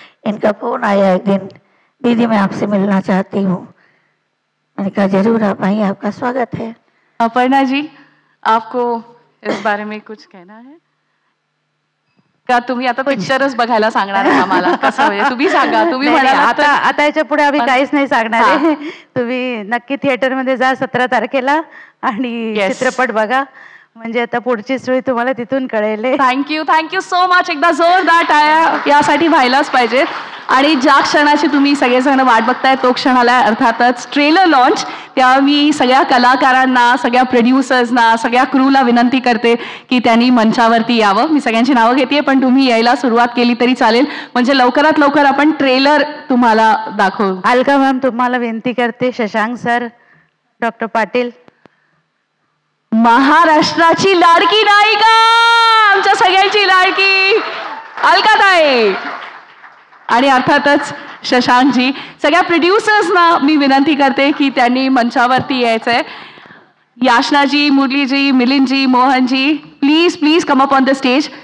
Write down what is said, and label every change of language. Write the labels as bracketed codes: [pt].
[hi] इनका फोन आया एक दिन, दीदी मैं आपसे मिलना चाहती हूँ। मैंने कहा जरूर आप आइए, आपका स्वागत है। अपर्णा जी, आपको इस बारे में कुछ कहना है का? [mr] तुम्ही आता पिक्चरच बघायला सांगणार आहे आम्हाला, कसं म्हणजे तुम्ही सांगा, तुम्ही म्हणालात आता याच्या पुढे आम्ही काहीच नाही सांगणार आहे. तुम्ही नक्की थिएटरमध्ये जा 17 तारखेला आणि चित्रपट बघा, म्हणजे आता पुढची स्टोरी तुम्हाला तिथून कळेल. [en] Thank you so much. [mr] एकदा जोरदार टाळ्या यासाठी व्हायलाच पाहिजे. आणि ज्या क्षणाची तुम्ही सगळेजण वाट बघताय तो क्षण आलाय, अर्थातच ट्रेलर लॉन्च. तेव्हा मी सगळ्या कलाकारांना, सगळ्या प्रोड्युसर्सना, सगळ्या क्रूला विनंती करते की त्यांनी मंचावरती यावं. मी सगळ्यांची नावं घेतेय, पण तुम्ही यायला सुरुवात केली तरी चालेल, म्हणजे लवकरात लवकर आपण ट्रेलर तुम्हाला दाखवू. अलका मॅम तुम्हाला विनंती करते, शशांक सर, डॉक्टर पाटील. महाराष्ट्राची लाडकी नायिका, आमच्या सगळ्यांची लाडकी अलकाताई, आणि अर्थातच शशांकजी. सगळ्या प्रोड्युसर्सना मी विनंती करते की त्यांनी मंचावरती यायचंय. [en] Yachna ji, Murali ji, Milind ji, Mohan ji, please come up on the stage.